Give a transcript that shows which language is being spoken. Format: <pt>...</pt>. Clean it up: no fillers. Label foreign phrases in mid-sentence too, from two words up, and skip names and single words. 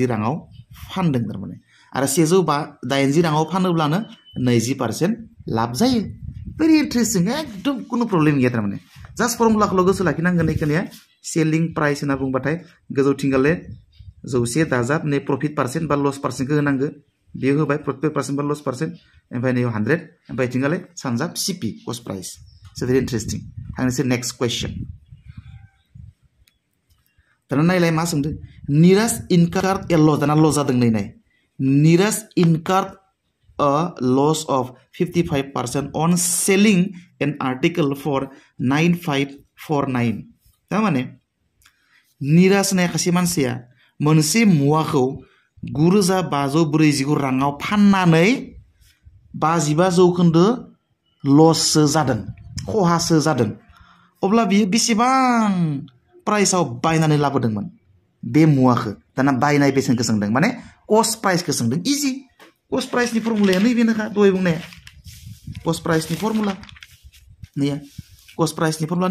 <brx>राङाव फानदों थारमाने आरो 180 राङाव फानोब्लानो 20% लाब जायो</brx> <en>very interesting</en> <brx>एकदम कुनु प्रब्लेम गैया थारमाने जास्ट फर्मुलाखौल' गोसो लाखिनांगोन एखिनिया</brx> <en>selling price</en> <brx>होनना बुंबाथाय गोजौथिंगाले 100 दाजाब नै</brx> <en>profit percent</en> <brx>बा</brx> <en>loss percent</en> <brx>होनांगो बेयो होबाय</brx> <en>profit percent</en> <brx>बा</brx> <en>loss percent</en> <brx>ओमफ्राय नै 100 ओमफ्राय थिंगाले सानजाब</brx> <en>CP cost price so very interesting</en> <brx>थांनोसै</brx> <en>next question</en> <brx>दाना नायलाय मा सोंदों</brx> <en>Neeraj incurred a loss</en> <brx>दाना लस जादों नै नाय</brx> <en>नीरज इनकार्ड a loss of 55% on selling an article for 9549</en> <brx>तारमाने नीरज ने खासे मानसिया मोनसे मुवाखौ 9549 राङाव फाननानै 55% लससो जादों खहासो जादों अब्ला बियो बेसेबां प्राइसआव बायनानै लाबोदोंमोन बे मुवाखौ दाना बायनाय बेसेनखौ सोंदों माने</brx> <en>cost price</en> <brx>सोंदों इजि</brx> <en>cost price</en> <brx>फर्मुलाया नैबेनोखा दहाय बुंनाया</brx> <en>cost price</en> <brx>फर्मुला नैया</brx> <en>cost price</en> <brx>फर्मुला</brx>